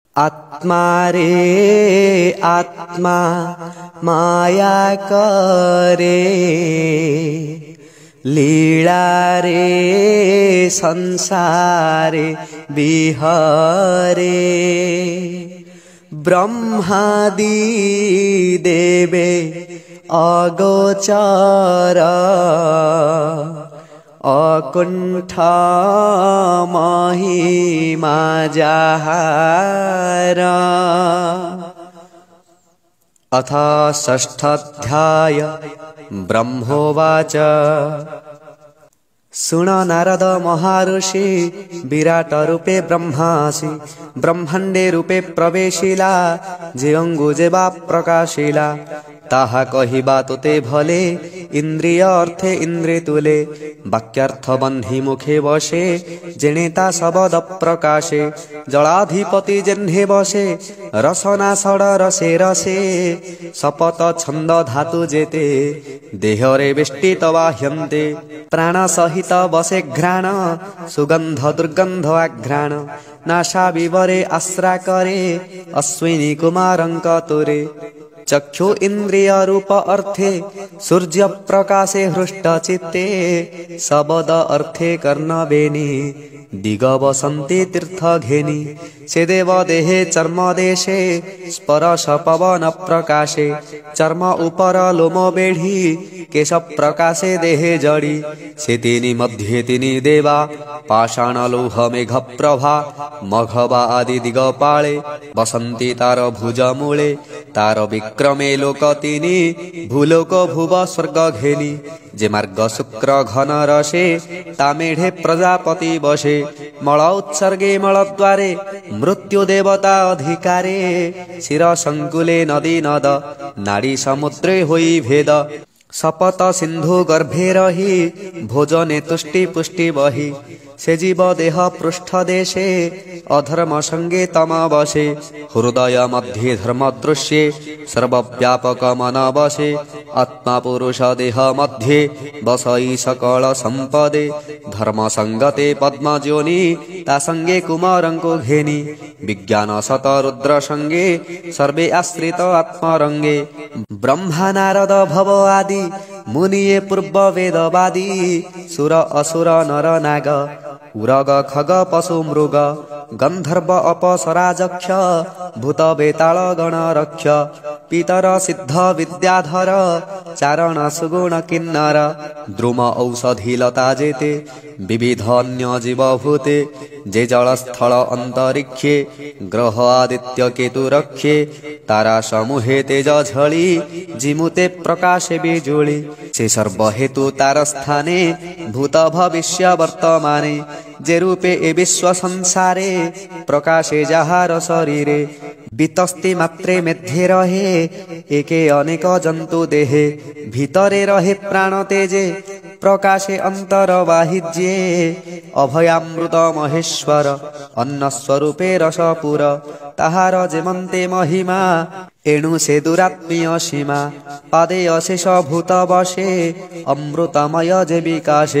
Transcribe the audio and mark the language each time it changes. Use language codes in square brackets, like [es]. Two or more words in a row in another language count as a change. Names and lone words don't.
[or] ଆତ୍ମା ରେ ଆତ୍ମା ମାୟା କରେ, ଲୀଳା ରେ ସଂସାରେ ବିହରେ। ବ୍ରହ୍ମାଦି ଦେବେ ଅଗୋଚର, ଅକୁଣ୍ଠ ମହିମା ଯାହାର। [sa] अथ षष्ठाध्याय। [or] ବ୍ରହ୍ମୋବାଚ ଶୁଣ ନାରଦ ମହାଋଷି, ବିରାଟ ରୂପେ ବ୍ରହ୍ମାସି ବ୍ରହ୍ମାଣ୍ଡେ ରୂପେ ପ୍ରବେଶିଲା, ଯେ ଅଙ୍ଗୁ ଯେବା ପ୍ରକାଶିଲା। ତାହା କହିବା ତୋତେ ଭଲେ, ଇନ୍ଦ୍ରିୟ ଅର୍ଥେ ଇନ୍ଦ୍ରେ ତୁଲେ। ବାକ୍ୟାର୍ଥ ବନ୍ଧୀ ମୁଖେ ବସେ, ଯେଣେତା ଶବ୍ଦ ପ୍ରକାଶେ। ଜଳାଧିପତି ଯେଣ୍ହେ ବସେ, ରସନା ସଡ଼ ରସେ ରସେ। ଶପଥ ଛନ୍ଦ ଧାତୁ ଯେତେ, ଦେହରେ ବେଷ୍ଟିତ ବାହ୍ୟନ୍ତେ। ପ୍ରାଣ ସହିତ ବସେ ଘ୍ରାଣ, ସୁଗନ୍ଧ ଦୁର୍ଗନ୍ଧ ଆଘ୍ରାଣ। ନାଶା ବିବରେ ଆଶ୍ରା କରେ, ଅଶ୍ୱିନୀ କୁମାରଙ୍କ ତୁରେ। ଚକ୍ଷୁ ଇନ୍ଦ୍ରିୟ ରୂପ ଅର୍ଥେ, ସୂର୍ଯ୍ୟ ପ୍ରକାଶେ ହୃଷ୍ଟ ଚିତ୍ତେ। ଶବ୍ଦ ଅର୍ଥେ କର୍ଣ୍ଣ ବେନି, ଦିଗ ବସନ୍ତି ତୀର୍ଥ ଘେନି। ସେ ଦେବ ଦେହେ ଚର୍ମ ଦେଶେ, ସ୍ପର୍ଶ ପବନ ପ୍ରକାଶେ। ଚର୍ମ ଉପର ଲୋମ ବେଢ଼ି, କେଶ ପ୍ରକାଶେ ଦେହେ ଜଡ଼ି। ସେ ତିନି ମଧ୍ୟେ ତିନି ଦେବା, ପାଷାଣ ଲୌହ ମେଘ ପ୍ରଭା। ମଘବା ଆଦି ଦିଗପାଳେ, ବସନ୍ତି ତାର ଭୁଜ ମୂଳେ। ତାର ବିକ୍ରମେ ଲୋକ ତିନି, ଭୂଲୋକ ଭୁବ ସ୍ୱର୍ଗ ଘେନି। ଯେ ମାର୍ଗ ଶୁକ୍ର ଘନ ରସେ, ତା ମେଢେ ପ୍ରଜାପତି ବସେ। ମଳ ଉତ୍ସର୍ଗେ ମଳଦ୍ୱାରେ, ମୃତ୍ୟୁ ଦେବତା ଅଧିକାରେ। ଶିର ସଙ୍କୁଳେ ନଦୀ ନଦ, ନାଡ଼ୀ ସମୁଦ୍ରେ ହୋଇ ଭେଦ। ଶପଥ ସିନ୍ଧୁ ଗର୍ଭେ ରହି, ଭୋଜନେ ତୁଷ୍ଟି ପୁଷ୍ଟି ବହି। ସେ ଜୀବ ଦେହ ପୃଷ୍ଠ ଦେଶେ, ଅଧର୍ମ ସଙ୍ଗେ ତମ ବସେ। ହୃଦୟ ମଧ୍ୟେ ଧର୍ମ ଦୃଶ୍ୟେ, ସର୍ବବ୍ୟାପକ ମନ ବସେ। ଆତ୍ମା ପୁରୁଷ ଦେହ ମଧ୍ୟେ, ବସଇ ସକଳ ସମ୍ପଦେ। ଧର୍ମ ସଙ୍ଗତେ ପଦ୍ମ ଯୋନି, ତା ସଙ୍ଗେ କୁମାରଙ୍କୋ ଘେନି। ବିଜ୍ଞାନ ସତ ରୁଦ୍ର ସଙ୍ଗେ, ସର୍ବେ ଆଶ୍ରିତ ଆତ୍ମରଙ୍ଗେ। ବ୍ରହ୍ମା ନାରଦ ଭବ ଆଦି, ମୁନିୟେ ପୂର୍ବ ବେଦବାଦୀ। ସୁର ଅସୁର ନର ନାଗ, ଉରଗ ଖଗ ପଶୁ ମୃଗ। ଗନ୍ଧର୍ବ ଅପସରାଜକ୍ଷ, ଭୂତ ବେତାଳ ଗଣ ରକ୍ଷ। ପିତର ସିଦ୍ଧ ବିଦ୍ୟାଧର, ଚାରଣ ସୁଗୁଣ କିନ୍ନର। ଦ୍ରୁମ ଔଷଧି ଲତା ଯେତେ, ବିବିଧ ଅନ୍ୟ ଜୀବ ଭୂତେ। ଯେ ଜଳ ସ୍ଥଳ ଅନ୍ତରିକ୍ଷେ, ଗ୍ରହ ଆଦିତ୍ୟ କେତୁ ରକ୍ଷେ। ତାରା ସମୂହେ ତେଜ ଝଲି, ଜିମୁତେ ପ୍ରକାଶେ ବିଜୁଳି। ସେ ସର୍ବ ହେତୁ ତାର ସ୍ଥାନେ, ଭୂତ ଭବିଷ୍ୟ ବର୍ତ୍ତମାନେ। ଯେ ରୂପେ ଏ ବିଶ୍ୱ ସଂସାରେ, ପ୍ରକାଶେ ଯାହାର ଶରୀରେ। ବୀତସ୍ତି ମାତ୍ରେ ମେଧ୍ୟେ ରହେ, ଏକେ ଅନେକ ଜନ୍ତୁ ଦେହେ। ଭିତରେ ରହେ ପ୍ରାଣ ତେଜେ, ପ୍ରକାଶେ ଅନ୍ତର ବାହିଜ୍ୟେ। ଅଭୟାମୃତ ମହେଶ୍ୱର, ଅନ୍ନ ସ୍ୱରୂପେ ରସପୁର। ତାହାର ଯେମନ୍ତେ ମହିମା, ଏଣୁ ସେ ଦୁରାତ୍ମୀୟ ସୀମା। ପାଦେ ଅଶେଷ ଭୂତ ବସେ, ଅମୃତମୟ ଯେ ବିକାଶେ।